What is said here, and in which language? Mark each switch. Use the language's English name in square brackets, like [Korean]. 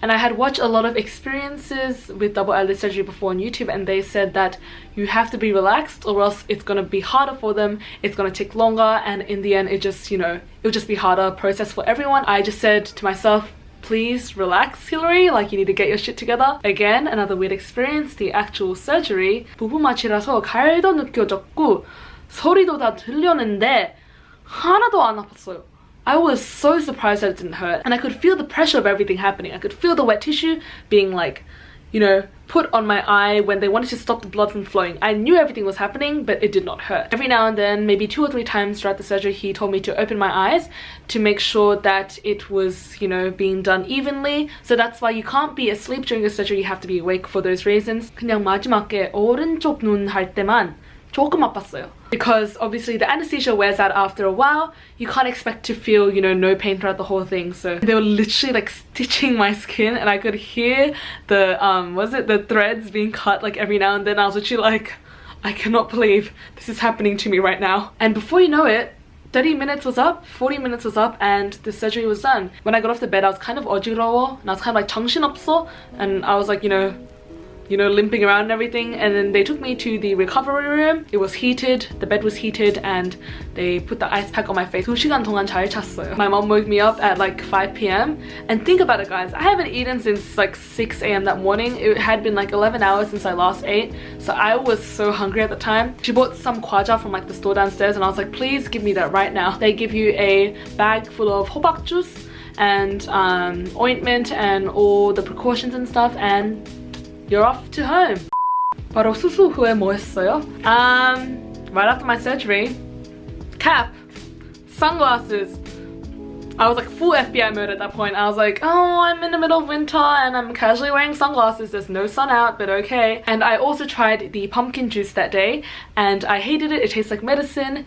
[English] And I had watched a lot of experiences with double eyelid surgery before on YouTube, and they said that you have to be relaxed or else it's gonna be harder for them, it's gonna take longer, and in the end it just, you know, it'll just be harder process for everyone. I just said to myself, please relax, Hillary, like you need to get your shit together. Again, another weird experience. The actual surgery, [Korean] 부부마취라서 가열도 느껴졌고 소리도 다 들렸는데 하나도 안 아팠어요. [English] I was so surprised that it didn't hurt, and I could feel the pressure of everything happening. I could feel the wet tissue being like, you know, put on my eye when they wanted to stop the blood from flowing. I knew everything was happening, but it did not hurt. Every now and then, maybe 2 or 3 times throughout the surgery, he told me to open my eyes to make sure that it was, you know, being done evenly. So that's why you can't be asleep during the surgery, you have to be awake for those reasons. [Korean] 그냥 마지막에 오른쪽 눈 할 때만 조금 아팠어요. [English] Because obviously the anesthesia wears out after a while. You can't expect to feel, you know, no pain throughout the whole thing. So they were literally like stitching my skin and I could hear the, the threads being cut like every now and then. I was literally like, I cannot believe this is happening to me right now. And before you know it, 30 minutes was up, 40 minutes was up, and the surgery was done. When I got off the bed, I was kind of [Korean] 어지러워, [English] and I was kind of like [Korean] 정신없어, [English] and I was like, you know, limping around and everything. And then they took me to the recovery room. It was heated, the bed was heated, and they put the ice pack on my face. [Korean] 2시간 동안 잘 잤어요. [English] My mom woke me up at like 5 p.m. And think about it, guys, I haven't eaten since like 6 a.m. that morning. It had been like 11 hours since I last ate, so I was so hungry at the time. She bought some 과자 from like the store downstairs, and I was like, please give me that right now. They give you a bag full of 호박 juice and ointment and all the precautions and stuff, and you're off to home. [Korean] 바로 수술 후에 뭐 했어요? [English] Right after my surgery, cap, sunglasses. I was like full FBI mode at that point. I was like, oh, I'm in the middle of winter and I'm casually wearing sunglasses. There's no sun out, but okay. And I also tried the pumpkin juice that day and I hated it. It tastes like medicine.